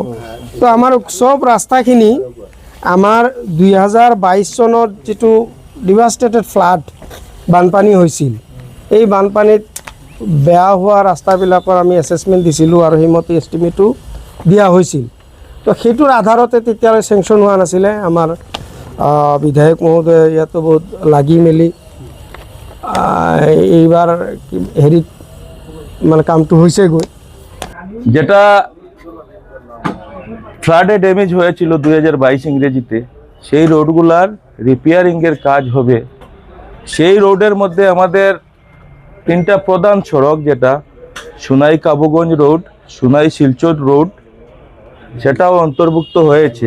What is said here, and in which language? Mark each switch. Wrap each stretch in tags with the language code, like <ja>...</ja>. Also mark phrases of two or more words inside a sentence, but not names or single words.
<as>তো আমাৰ চব ৰাস্তাখিনি আমাৰ 2022 চনত যিটো</as> <en>devastated flood</en> <as>বানপানী হৈছিল, এই বানপানীত বেয়া হোৱা ৰাস্তাবিলাকৰ আমি এছেছমেণ্ট দিছিলোঁ আৰু সেইমতে এষ্টিমেটো দিয়া হৈছিল। তো সেইটোৰ আধাৰতে তেতিয়ালৈ চেংচন হোৱা নাছিলে। আমাৰ বিধায়ক মহোদয় ইয়াতো বহুত লাগি মেলি এইবাৰ হেৰিত মানে কামটো হৈছেগৈ।</as> <bn>যেটা</bn> <en>flood damage</en> <bn>হয়েছিল 2022 ইংরেজিতে, সেই রোডগুলার রিপেয়ারিংয়ের কাজ হবে। সেই রোডের মধ্যে আমাদের 3টা প্রধান সড়ক, যেটা সোনাই কাবুগঞ্জ রোড, সোনাই শিলচর রোড, সেটাও অন্তর্ভুক্ত হয়েছে।</bn>